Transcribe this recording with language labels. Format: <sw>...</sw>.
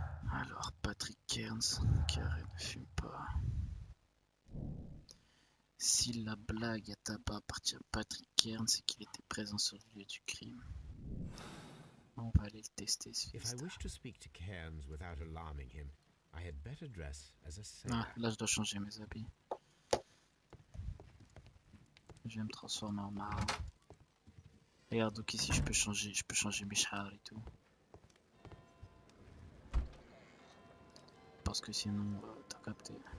<fr>Alors, Patrick Cairns, qui arrête, ne fume pas. Si la blague à tabac appartient à Patrick Cairns, c'est qu'il était présent sur le lieu du crime. On va aller le tester, ce</fr> <en>If I</en> <fr>fils.</fr> <en>wish to speak to Cairns without alarming him, I had better dress as a sailor.</en> <fr>Ah, là je dois changer mes habits. Je vais me transformer en marin. Regarde, donc ici je peux changer mes chars et tout. Parce que sinon, t'as capté.</fr>